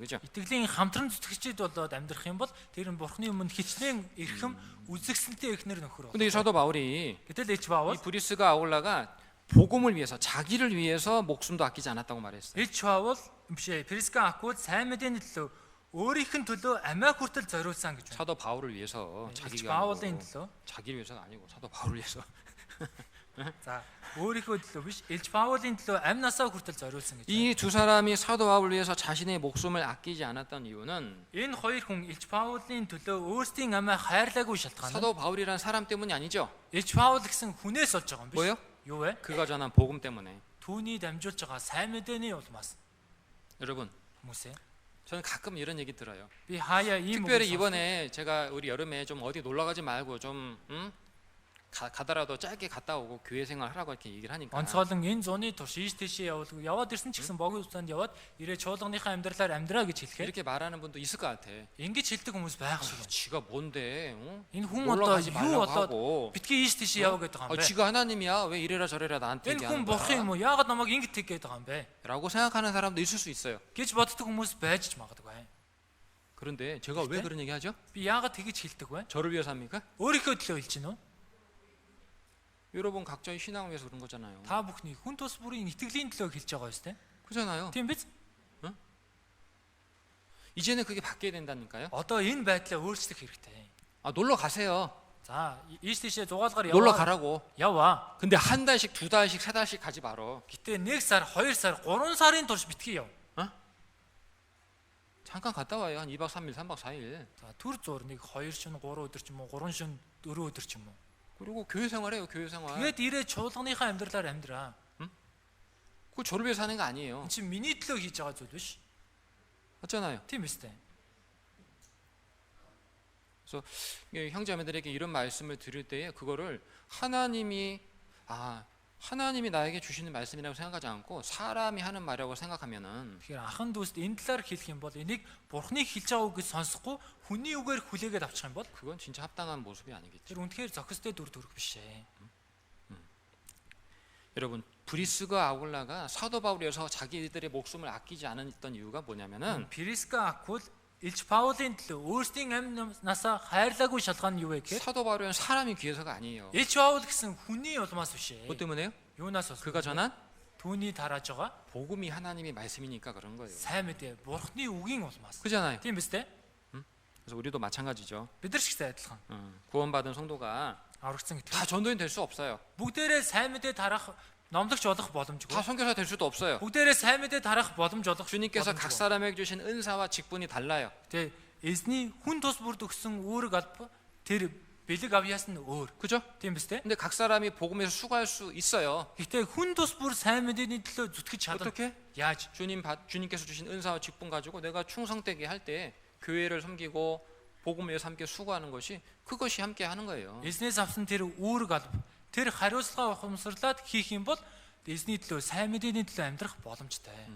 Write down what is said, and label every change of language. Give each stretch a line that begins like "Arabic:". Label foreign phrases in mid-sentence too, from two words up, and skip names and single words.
Korean: 그죠?
Mongolian: Итгэлийн хамтран зүтгэгчд болоод амьдрах юм бол тэр нь бурхны өмнө хичнээн эрхэм үзэгсэлтэй эхнэр нөхөр.
Korean: 근데 이 사도 바울이
Mongolian: Гэтэл Илч Паул
Korean: 이 브리스가 아울라가 복음을 위해서 자기를 위해서 목숨도 아끼지 않았다고 말했어요.
Mongolian: Илч Паул бишээ Приска Акул сайн мэдээний төлөө өөрийнх нь төлөө амиа хүртэл зориулсан гэж байна.
Korean: 사도 바울을 위해서
Mongolian: Илч
Korean: 자기가
Mongolian: Паулын
Korean: 아니고,
Mongolian: төлөө
Korean: 자기를 위해서가 아니고 사도 바울을 위해서
Mongolian: за өөрийнхөө төлөө биш Илч Паулын төлөө амь насаа хүртэл зориулсан гэж.
Korean: 이 두 사람이 사도 바울을 위해서 자신의 목숨을 아끼지 않았던 이유는
Mongolian: Энэ хоёр хүн Илч Паулын төлөө өөрсдийн амиа хайрлаагүй шалтгаан.
Korean: 사도 바울이라는 사람 때문이 아니죠.
Mongolian: Илч Паул гэсэн хүнээс болж байгаа юм биш.
Korean: 뭐예요?
Mongolian: Юу вэ?
Korean: 그가 전한 복음 때문에.
Mongolian: Түүний дамжуулж байгаа сайн мэдээний улмаас.
Korean: 여러분,
Mongolian: Хүмүүсээ
Korean: 저는 가끔 이런 얘기 들어요.
Mongolian: би хаяа ийм
Korean: 특별히
Mongolian: үг
Korean: 이번에 제가 우리 여름에 좀 어디 놀러 가지 말고 좀 가더라도 짧게 갔다 오고 교회 생활 하라고 이렇게 얘기를 하니까
Mongolian: онцгойлон энэ зуны турш ийш тийшээ яваад ирсэн ч гэсэн богино хугацаанд яваад ирээ чуулганыхаа амьдралаар амьдраа гэж хэлэхээр
Korean: 이렇게 말하는 분도 있을 것 같아.
Mongolian: ингэж хэлдэг хүмүүс байх шиг байна.
Korean: 지가 뭔데?
Mongolian: Энэ хүн
Korean: 놀러
Mongolian: одоо
Korean: 가지
Mongolian: юу
Korean: 말라고
Mongolian: болоод
Korean: 하고.
Mongolian: битгий ийш тийшээ яваа гэдэг юм бэ?
Korean: 지가 하나님이야. 왜 이래라 저래라 나한테
Mongolian: Энэ
Korean: 얘기하는
Mongolian: хүн бурхан
Korean: 거야?
Mongolian: юм уу? Яагаад намайг ингэж тэг гэдэг юм бэ?
Korean: 라고 생각하는 사람도 있을 수 있어요.
Mongolian: гэж боддог хүмүүс байж ч магадгүй.
Korean: 그런데 제가 왜 그런 얘기 하죠?
Mongolian: Би яагаад тэгэж хэлдэг вэ?
Korean: 저를 위해서 합니까?
Mongolian: өөрийнхөө төлөө хэлж гинөө.
Korean: 여러분 각자의 신앙을 위해서 그런 거잖아요.
Mongolian: Та бүхний хүн тус бүрийн итгэлийн төлөө хэлж байгаа юм тест.
Korean: 그렇잖아요.
Mongolian: Тийм биз?
Korean: 이제는 그게 바뀌어야 된다니까요.
Mongolian: Одоо энэ байдлаа өөрчлөх хэрэгтэй.
Korean: 아, 놀러 가세요.
Mongolian: За, ийш тийшээ зугаалгаар
Korean: 놀러
Mongolian: яваа.
Korean: 가라고.
Mongolian: Яваа.
Korean: 근데 한 달씩, 두 달씩, 세 달씩 가지 말어.
Mongolian: Гэтэ 1 сар, 2 сар, 3 сарын турш битгий яв.
Korean: 잠깐 갔다 와요. 한 2박 3일, 3박 4일.
Mongolian: За, түр зур нэг 2 шөнө, 3 өдөр ч юм уу, 3 шөнө, 4 өдөр ч юм уу.
Korean: 그리고 교회 생활해요. 교회 생활.
Mongolian: Тэгээд ирээ чуулганыхаа амьдралаар амьдраа.
Korean: 그거 저를 위해서 하는 거 아니에요.
Mongolian: Энд чинь миний төлөө хийж байгаа зүйл биш.
Korean: 맞잖아요.
Mongolian: Тийм биз дээ.
Korean: 그래서 형제자매들에게 이런 말씀을 드릴 때에 그거를 하나님이 나에게 주시는 말씀이라고 생각하지 않고 사람이 하는 말이라고 생각하면은
Mongolian: Тэгэхээр ахан дүүст энэ талаар хэлэх юм бол энийг бурхныг хэлж байгаа үг гэж сонсохгүй хүний үгээр хүлээгээд авчих юм бол
Korean: 그건 진짜 합당한 모습이 아니겠죠.
Mongolian: тэр үнэхээр зохистой дүр төрх биш ээ.
Korean: 여러분 브리스가 아굴라가 사도 바울에서 자기들의 목숨을 아끼지 않았던 이유가 뭐냐면은
Mongolian: Приска Акул Илч Паулын төлөө өөрсдийн амь насаа хайрлаагүй шалтгаан нь юу вэ гэхээр
Korean: 사도 바울은 사람이 귀해서가 아니에요.
Mongolian: Илч Паул гэсэн хүний улмаас биш ээ.
Korean: 뭐 때문에요?
Mongolian: Юунаас бас
Korean: 그가 전한
Mongolian: түүний тарааж байгаа
Korean: 복음이 하나님의 말씀이니까 그런 거예요.
Mongolian: сайн мэдээ бурхны үгийн улмаас.
Korean: 그잖아요.
Mongolian: Тийм биз дээ?
Korean: 그래서 우리도 마찬가지죠.
Mongolian: Бид нар ч гэсэн адилхан.
Korean: 구원받은 성도가
Mongolian: Аврагдсан
Korean: 다
Mongolian: гэдэг.
Korean: 전도인 될 수 없어요.
Mongolian: Бүгдээрээ сайн мэдээ тарах номлогч болох боломжгүй.
Korean: 다 선교사 될 수도 없어요.
Mongolian: Бүгдээрээ сайн мэдээ тарах боломж олох
Korean: 주님께서 각 사람에게 주신 은사와 직분이 달라요.
Mongolian: Тэгээ эзний хүн тус бүрд өгсөн үүрэг алба тэр бэлэг авьяас нь өөр.
Korean: 그죠?
Mongolian: Тийм биз дээ?
Korean: 근데 각 사람이 복음에서 수고할 수 있어요.
Mongolian: Гэхдээ хүн тус бүр сайн мэдээний төлөө зүтгэж чадна.
Korean: 어떻게?
Mongolian: Яаж?
Korean: 주님께서 주신 은사와 직분 가지고 내가 충성되게 할 때 교회를 섬기고 복음을 위해서 함께 수고하는 것이 그것이 함께 하는 거예요.
Mongolian: Эзнээс авсан тэр үүрэг алба тэр хариуцлага ухамсарлаад хийх юм бол эзний төлөө сайн мэдээний төлөө амьдрах боломжтой.